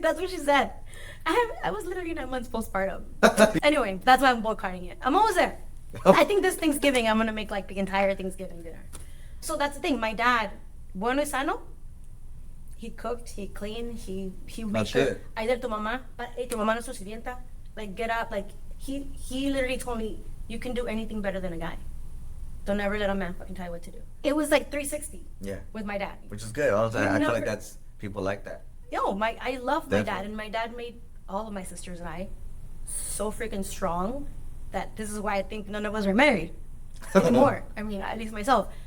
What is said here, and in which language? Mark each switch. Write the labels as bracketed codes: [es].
[en] That's what she said. I was literally 9 months postpartum. Anyway, that's why I'm boycotting it. I'm almost there. I think this Thanksgiving I'm gonna make like the entire Thanksgiving dinner. So that's the thing. My dad, [es] bueno y sano. [en] He cooked, he cleaned, he made That's sure. it. [es] Ayer tu mamá no es su sirvienta. [en] Like get up, like he literally told me you can do anything better than a guy. Don't ever let a man fucking tell you what to do. It was like 360. Yeah. With my dad. Which is good. I feel like Never- that's people like that. I love my dad, Definitely. and my dad made all of my sisters and I so freaking strong that this is why I think none of us are married anymore. I mean, at least myself.